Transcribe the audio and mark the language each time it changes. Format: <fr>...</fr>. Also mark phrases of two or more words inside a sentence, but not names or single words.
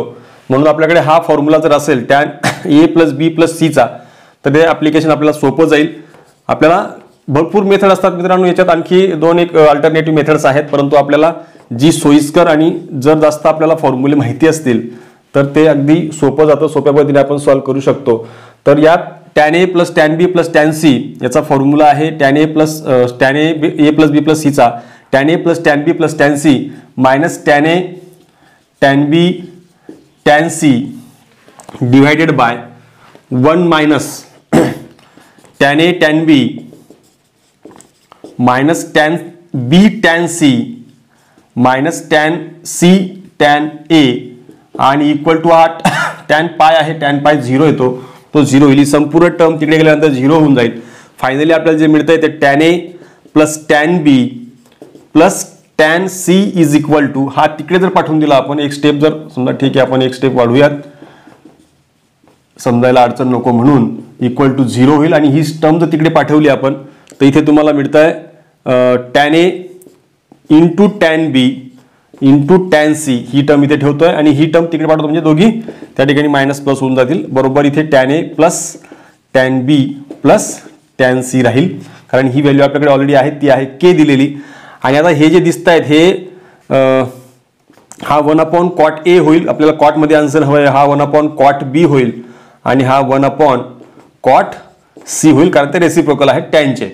<mr>म्हणून आपल्याकडे हा फॉर्म्युला जर असेल टॅन A + B + C चा तर ते ऍप्लिकेशन आपल्याला सोपं जाईल. आपल्याला भरपूर मेथड असतात मित्रांनो याच्यात आणखी 2 एक</mr> <en>alternative methods</en> <mr>आहेत परंतु आपल्याला जी सोयीस्कर आणि जर जास्त आपल्याला फॉर्म्युले माहिती असतील तर ते अगदी सोपं जातं सोप्या पद्धतीने आपण सॉल्व्ह करू शकतो. तर यात tan A + tan B + tan C याचा फॉर्म्युला आहे tan A + B + C चा tan A + tan B + tan C मायनस tan A tan B tan C</mr> <en>divided by</en> <mr>1 मायनस tan A tan B माइनस tan B tan C माइनस tan C tan A आणि</mr> <en>equal to</en> <mr>8 tan पाय आहे tan पाय 0 येतो तो 0 होईल. संपूर्ण टर्म तिकडे गेल्यानंतर 0 होऊन जाईल. फायनली आपल्याला जे मिळतंय ते tan A + tan B + tan C</mr> <en>is equal to</en> <mr>हा तिकडे जर पाठवून दिला आपण एक स्टेप जर समजा ठीक आहे आपण एक स्टेप वाढवूयात समजायला अडचण नको म्हणून</mr> <en>equal to</en> <mr>0 होईल आणि ही टर्म जर तिकडे पाठवली आपण तर इथे तुम्हाला मिळतंय tan A * tan B * tan C ही टर्म इथे ठेवतोय आणि ही टर्म तिकडे पाठवतो म्हणजे दोघी त्या ठिकाणी</mr> <en>minus plus</en> <mr>होऊन जातील. बरोबर इथे tan A + tan B + tan C राहील कारण ही व्हॅल्यू आपल्याकडे ऑलरेडी आहे ती आहे K दिलेली. आणि आता हे जे दिसत आहेत हे हा 1 अपॉन cot A होईल आपल्याला कॉट मध्ये आन्सर हवंय हा 1 अपॉन cot B होईल आणि हा 1 अपॉन cot C होईल कारण ते रेसिप्रोकल आहेत टॅनचे.</mr>